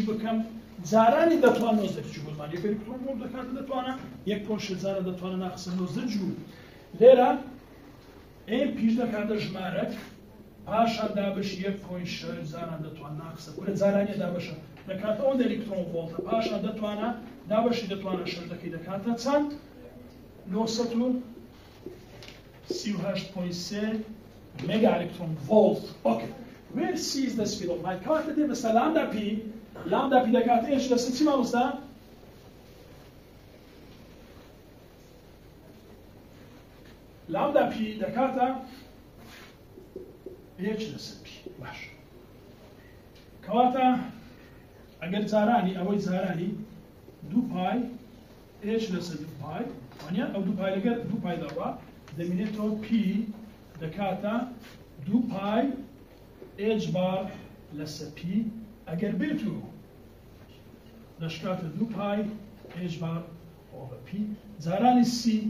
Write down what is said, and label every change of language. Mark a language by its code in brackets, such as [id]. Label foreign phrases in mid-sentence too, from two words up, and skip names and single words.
[ckb] بکەم جارانی دەتوانە 19 جوولمان یەک [en] electron volt [ckb] دەکاتە دەتوانە 1.6 جاران دەتوانە ناقسە 19 جوول لێرە ئێ پیش دەکاتە ژمارەک پاشان دابش 1.6 زاران دەتوان ناقسە کورە جارانیە دابشە دەکاتە ئەوەندە ئەلکترۆن ڤۆڵتە پاشان دەتوانە دابشی دەتوانە شەردەکەی دەکاتە چەند 938.3 [en] mega electron volt. Okay. Where C is the speed of light? [ckb] کەواتە دە مەسەلە lambda p دەکاتە h لەسەر چی مامۆستا؟ لامدا p دەکاتە h لەسەر p. باش. کەواتە ئەگەر جارانی ئەوەی جارانی 2 پای h لەسەر 2 پای وانیا ئەو 2 پای لەگەر 2 پای دەڕوا دەمێنێتەوە p دەکاتە 2 پای h بار لەسەر p ئەگەر بێت و دەشکاتە 2 پای h بار over p جارانی c